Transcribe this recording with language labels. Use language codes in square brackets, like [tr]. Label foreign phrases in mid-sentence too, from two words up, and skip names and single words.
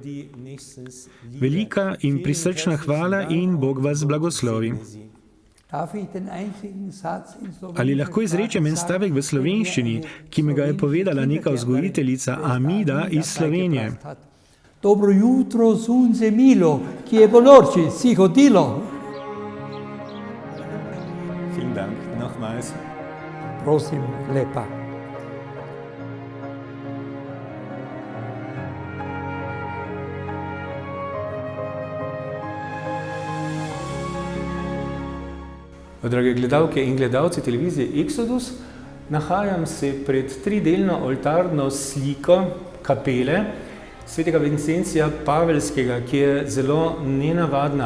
[sl] Velika in prisrčna hvala in Bog vas blagoslovi. Ali lahko izrečem en stavek v slovenščini, ki mi ga je povedala neka vzgojiteljica Amida iz Slovenije? Dobro jutro, sunce milo, kje bo noči, si hodilo? [de] Vielen Dank, nochmals. [sl] Prosim, lepa. Drage gledalke in gledalci televizije Exodus, nahajam se pred tridelno oltarno sliko kapele svetega Vincencija Pavelskega, ki je zelo nenavadna.